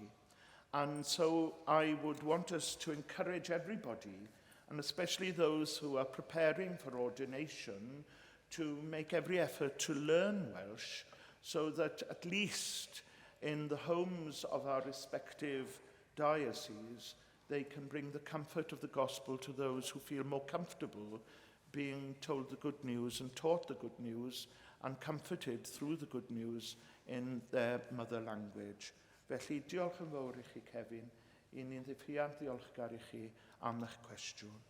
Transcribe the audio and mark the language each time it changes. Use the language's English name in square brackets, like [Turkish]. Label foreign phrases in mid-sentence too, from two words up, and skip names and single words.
[English] And so I would want us to encourage everybody, and especially those who are preparing for ordination, to make every effort to learn Welsh so that at least in the homes of our respective dioceses, they can bring the comfort of the gospel to those who feel more comfortable being told the good news and taught the good news and comforted through the good news in their mother language. [Welsh] Felly, diolch yn fawr I chi, Kevin. I ni'n ddiffriant ddiolchgar I chi am eich cwestiwn.